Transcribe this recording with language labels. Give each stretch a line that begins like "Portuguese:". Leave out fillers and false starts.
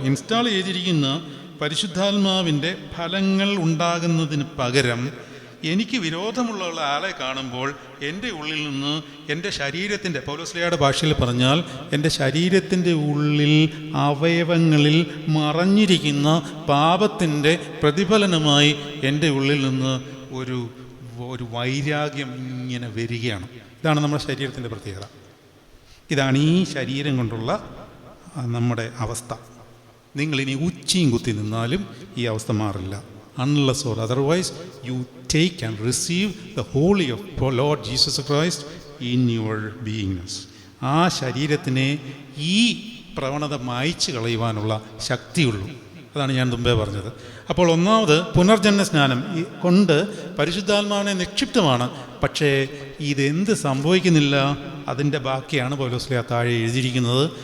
Malayalam: Install ചെയ്തിരിക്കുന്ന പരിശുദ്ധാത്മാവിൻ്റെ ഫലങ്ങൾ ഉണ്ടാകുന്നതിന് പകരം എനിക്ക് വിരോധമുള്ള ആളെ കാണുമ്പോൾ എൻ്റെ ഉള്ളിൽ നിന്ന് എൻ്റെ ശരീരത്തിൻ്റെ, പൗലോസ്ലീഹയുടെ ഭാഷയിൽ പറഞ്ഞാൽ എൻ്റെ ശരീരത്തിൻ്റെ ഉള്ളിൽ അവയവങ്ങളിൽ മറഞ്ഞിരിക്കുന്ന പാപത്തിൻ്റെ പ്രതിഫലനമായി എൻ്റെ ഉള്ളിൽ നിന്ന് ഒരു വൈരാഗ്യം ഇങ്ങനെ വരികയാണ്. ഇതാണ് നമ്മുടെ ശരീരത്തിൻ്റെ പ്രത്യേകത. ഇതാണ് ഈ ശരീരം കൊണ്ടുള്ള നമ്മുടെ അവസ്ഥ. നിങ്ങളിനി ഉച്ചയും കുത്തി നിന്നാലും ഈ അവസ്ഥ മാറില്ല.
English: Unless or otherwise you take and receive the holy of Lord Jesus Christ in your beingness.
Malayalam: ആ ശരീരത്തിനെ ഈ പ്രവണത മായ്ച്ചു കളയുവാനുള്ള ശക്തിയുള്ളൂ. അതാണ് ഞാൻ മുമ്പേ പറഞ്ഞത്. അപ്പോൾ ഒന്നാമത് പുനർജന്മ സ്നാനം കൊണ്ട് പരിശുദ്ധാത്മാവിനെ നിക്ഷിപ്തമാണ്. പക്ഷേ ഇതെന്ത് സംഭവിക്കുന്നില്ല? അതിൻ്റെ ബാക്കിയാണ് പൗലോസ്ലീഹ താഴെ എഴുതിയിരിക്കുന്നത്.